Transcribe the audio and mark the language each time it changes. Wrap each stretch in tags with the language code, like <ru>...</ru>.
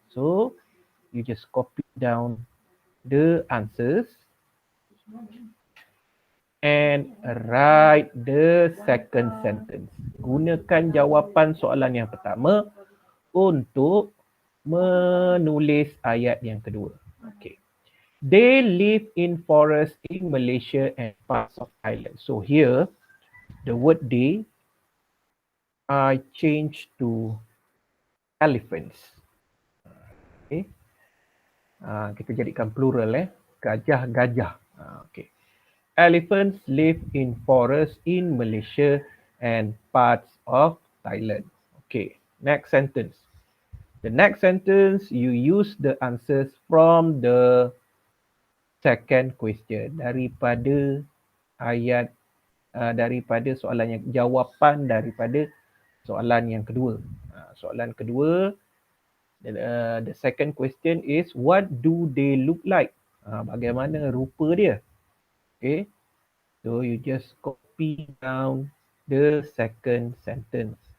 <en>So, you just copy down the answers and write the second sentence.</en> <ms>Gunakan jawapan soalan yang pertama untuk menulis ayat yang kedua. Okay.</ms> <en>They live in forest in Malaysia and parts of Thailand. So here, the word they I change to elephants. Okay.</en> <ms>Kita jadikan plural gajah-gajah. Okay.</ms> <en>Elephants live in forests in Malaysia and parts of Thailand. Okay, next sentence. The next sentence, you use the answers from the second question.</en> <ms>Daripada ayat, daripada soalan yang, jawapan daripada soalan yang kedua.</ms> <en>Soalan kedua, the second question is, what do they look like? Bagaimana rupa dia? Okay, so you just copy down the second sentence.</en>